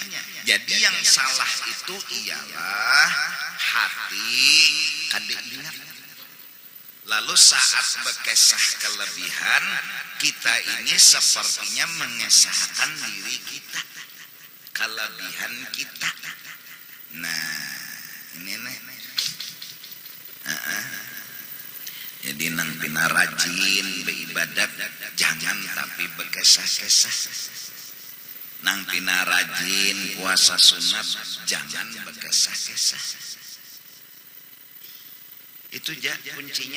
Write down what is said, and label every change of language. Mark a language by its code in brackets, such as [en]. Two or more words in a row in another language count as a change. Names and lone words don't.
[bjn] Jadi yang salah itu ialah hati kada ingat. Lalu saat bekesah kelebihan, kita ini sepertinya mengesahkan diri kita, kelebihan kita. Nah, ini nih. Jadi nang pina rajin beribadat, jangan tapi bekesah-kesah. Nang pina rajin puasa sunat, jangan bekesah-kesah. Itu aja kuncinya.